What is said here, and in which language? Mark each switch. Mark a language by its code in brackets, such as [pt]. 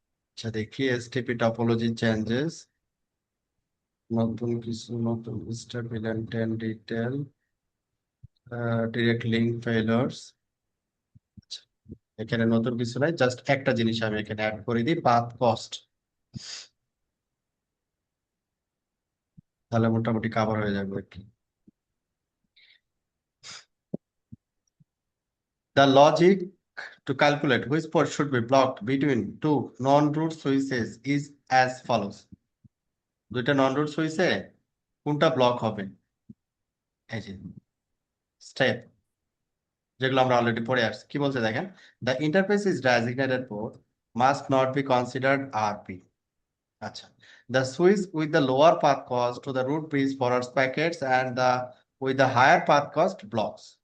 [bn] আচ্ছা দেখি STP topology changes, নতুন কিছু, নতুন step eleven 10 detail, direct link ফেইলার্স। এখানে নতুন কিছু নাই, জাস্ট একটা জিনিস আমি এখানে অ্যাড করে দিই, পাথ কস্ট, তাহলে মোটামুটি কভার হয়ে যাবে আর কি। [en] The logic to calculate which port should be blocked between two non-root switches is as follows. [bn] দুইটা non-root সুইচে কোনটা ব্লক হবে, এই যে স্টেপ যেগুলো আমরা অলরেডি পড়ে আসছি, কি বলছে দেখেন, [en] The interface is designated port must not be considered RP. আচ্ছা, the switch with the lower path cost to the root bridge forwards packets and the with the higher path cost blocks.